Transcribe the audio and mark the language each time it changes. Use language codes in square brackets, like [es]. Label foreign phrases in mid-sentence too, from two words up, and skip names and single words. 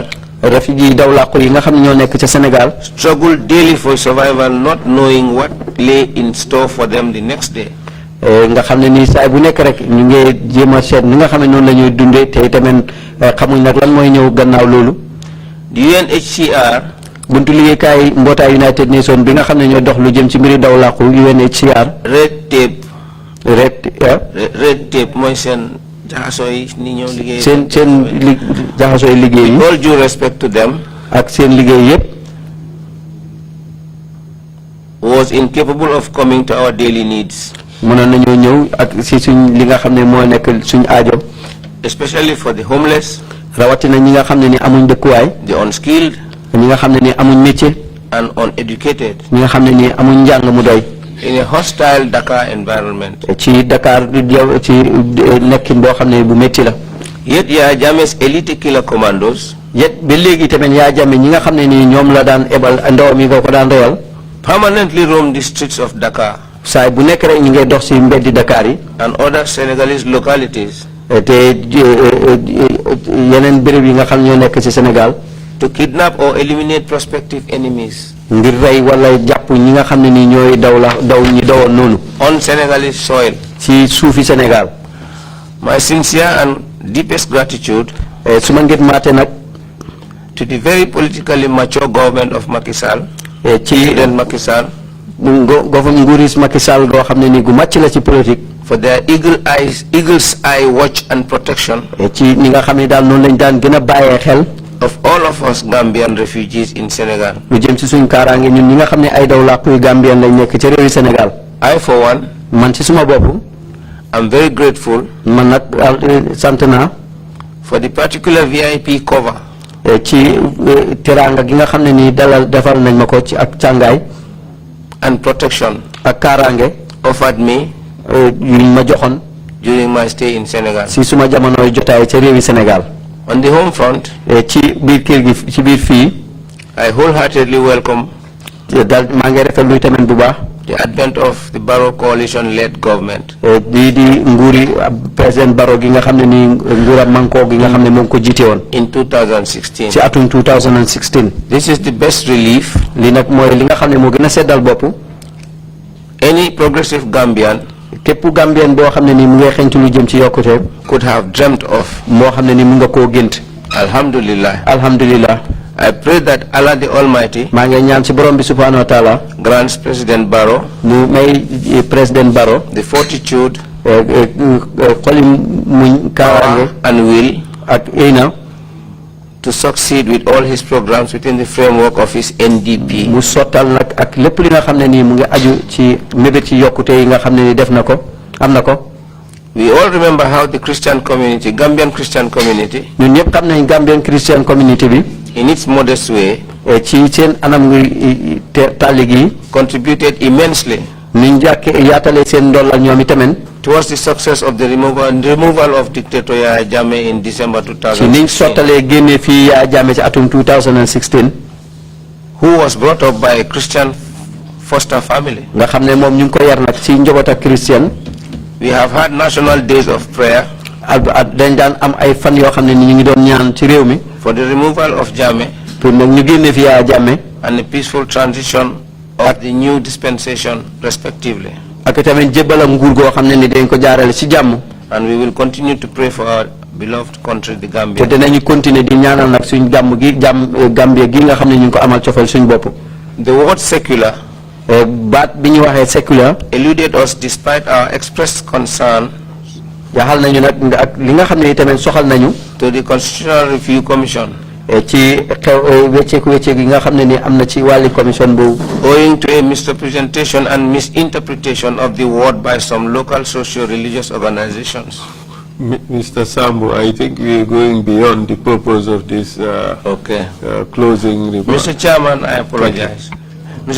[wo] réfugiés daw làqu yi nga xam ne ñoo nekk ca Sénégal. [en] struggle daily for survival, not knowing what lay in store for them the next day. [wo] nga xam ne nii saay bu nekk rek ñu ngi jéem a seet ni nga xam ne noonu la ñuy dundee te itamit xamuñ nag lan mooy ñëw gannaaw loolu. [en] the UNHCR. [wo] buntu liggéeykaay mbootaay United Nations bi nga xam ne ñoo dox lu jëm ci mbiri daw làqu UNHCR. [en] red tape [wo] mooy seen jaxasoo yi ni ñëw liggéey. seen jaxasoo yi liggéey yi. [en] all due respect to them. [wo] ak seen liggéey yëpp. [en] was incapable of coming to our daily needs. [wo] mënoon nañoo ñëw ak si suñ li nga xam ne moo nekk suñ aajo. [en] especially for the homeless. [wo] rawatina ñi nga xam ne ni amuñ dëkkuwaay. [en] the unskilled. [wo] ñi nga xam ne ni amuñ métier. [en] and uneducated. [wo] ñi nga xam ne ni amuñ njàng mu doy. [en] in a hostile Dakar environment. [wo] ci Dakar ci nekkin boo xam ne bu métti la. [en] yet Yaya Jammeh's elite killer commandos. [wo] yet ba léegi tamit Yaya Jammeh ñi nga xam ne nii ñoom la daan ebal ndawam yi nga ko daan reyal. [en] permanently roam the streets of Dakar. [wo] saay bu nekk rek ñu ngay dox ci mbeddi Dakar yi. [en] and other Senegalese localities. [wo] te yeneen béréb yi nga xam ñoo nekk ci Sénégal. [en] to kidnap or eliminate prospective enemies. [wo] ngir rey wala jàpp ñi nga xam ne nii ñooy daw ñi dawoon noonu. [en] on Senegalese soil. [wo] ci suufi Sénégal. [en] my sincere and deepest gratitude. [wo] su ma ngeen maate nag. [en] to the very politically mature government of Macky Sall. [wo] ci [en] President Macky Sall. [wo] nguuris Macky Sall goo xam ne nii gu màcc la ci politique. [en] for their eagle's eye watch and protection. [wo] ci ñi nga xam ne daal noonu lañ daan gën a bàyyee xel. [en] of all of us Gambian refugees in Senegal. [wo] lu jëm ci suñ kaaraange ñun ñi nga xam ne ay daw làquy Gambien lañ nekk ci réewi Sénégal. [en] I for one. [wo] man ci suma bopp. [en] I'm very grateful. [wo] man nag sant naa. [en] for the particular VIP cover. [wo] ci teraanga gi nga xam ne nii defal nañ ma ko ci ak càngaay. [en] and protection. [wo] ak kaaraange. [en] offered me. [wo] yuñ ma joxoon. [en] during my stay in Senegal. [wo] si suma jamonoy jotaay ca réewi Sénégal. [en] On the home front, [wo] ci biir kër gi ci biir fii. [en] I wholeheartedly welcome [wo] daal maa ngi rafetlu tamit bu baax. [en] the advent of the Barrow coalition-led government. [wo] di nguuri président Barrow gi nga xam ne nii nguuram manko gi nga xam ne moom ko jiite woon. [en] In 2016. [wo] ci atum 2016. [en] This is the best relief. [wo] li nag mooy li nga xam ne moo gën a seddal bopp. [en] Any progressive Gambian [wo] képp Gambien boo xam ne nii mu ngi xeeñtu lu jëm ci yokkute. [en] could have dreamt of. [wo] moo xam ne ni mu nga koo gént. [ar] Alhamdulillah. Alhamdulillah. [en] I pray that Allah the Almighty [wo] maa ngi ñaan ci borom bi [ar] subhanahu wa taala [en] grants President Barrow [wo] mu may président Barrow [en] the fortitude [wo] xoli muñ kaaraange [en] and will [wo] ak ina [en] to succeed with all his programs within the framework of his NDP. [wo] mu sottal nag ak lépp li nga xam ne nii mu ngi aju ci mébét ci yokkute yi nga xam ne ni def na ko am na ko. [en] We all remember how the Christian community, Gambian Christian community, [wo] ñun ñëpp xam nañ [en] Gambian Christian community [wo] bi [en] in its modest way, [wo] ci seen anam ngi tàlli gi [en] contributed immensely [wo] niñ yaatalee seen ndollal ñoom itamit [en] towards the success of the removal of dictator Yahya Jammeh in December [wo] ci niñ [en] 2016, [wo] sottalee génne fii Yahya Jammeh ci atum 2016 [en] who was brought up by a Christian foster family. [wo] nga xam ne moom ñu ngi ko yar nag ci njaboot ak Christian. [en] We have had national days of prayer [wo] dañ daan am ay fan yoo xam ne ni ñu ngi doon ñaan ci réew mi [en] for the removal of Jammeh [wo] pour nag ñu génne fi Yahya Jammeh [en] and the peaceful transition of the new dispensation respectively. [wo] ak tamit jébbalam nguur goo xam ne ni dañ ko jaarale ci jàmm. [en] And we will continue to pray for our beloved country, the [wo] te [en] Gambia. [wo] dinañu continuer di ñaanal nag suñ jàmm gi Gambia gi nga xam ne ñu ngi ko amal cofal suñ bopp. [en] The word secular [wo] baat bi ñu waxee secular [en] eluded us despite our expressed concern [wo] yaxal nañu nag ak li nga xam ne tamit soxal nañu [en] to the Constitutional Review Commission [wo] ci xew wecceeku yi nga xam ne ni am na ci wàlli commission boobu. [en] owing to a misrepresentation and misinterpretation of the word by some local socio-religious organizations. Mr. Sambu, I think we are going beyond the purpose of this closing remark. Mr. Chairman, I apologize. Mr.